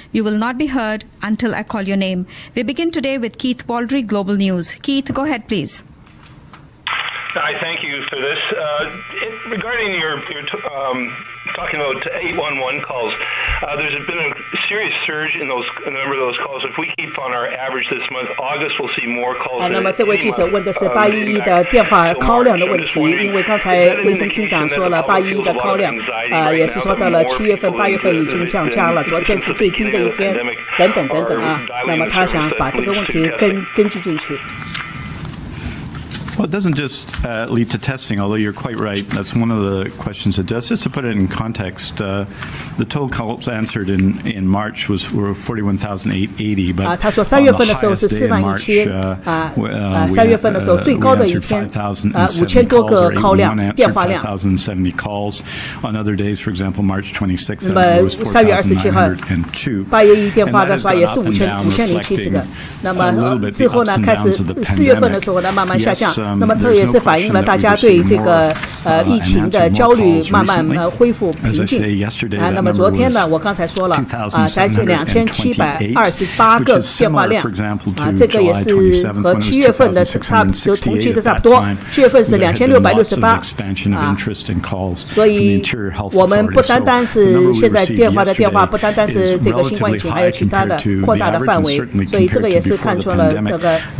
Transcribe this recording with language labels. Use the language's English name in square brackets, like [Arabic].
[English] You will not be heard until I call your name. We begin today with Keith Baldry, Global News. Keith, go ahead, please. Hi, thank you for this. Regarding your talking about 811 calls, there's been a serious surge in the number of those calls. If we keep on our average this month, August we'll see more calls. [Chinese] 那么这位记者问的是811的电话 call 量的问题，因为刚才卫生厅长说了811的 call 量，也是说到了7月份、8月份已经降价了，昨天是最低的一天，等等等等那么他想把这个问题根据进去。 [English] Well, it doesn't just lead to testing, although you're quite right. That's one of the questions it does. Just to put it in context, the total calls answered in March were 41,880. But [Chinese] 他说3月份的时候是41000 3月份的时候最高的一天5000多个 call 量电话量。 [English] 5,070 calls. On other days, for example, March 26th, [Chinese] 那么3月27号811电话的话也是5070个。那么之后呢，开始4月份的时候呢慢慢下降。那么这也是反映了大家对这个疫情的焦虑慢慢恢复平静那么昨天呢，我刚才说了才是2728个电话量这个也是和7月份的就同期的差不多，7月份是2668所以我们不单单是现在电话不单单是这个新冠疫情，还有其他的扩大的范围，所以这个也是看出了这个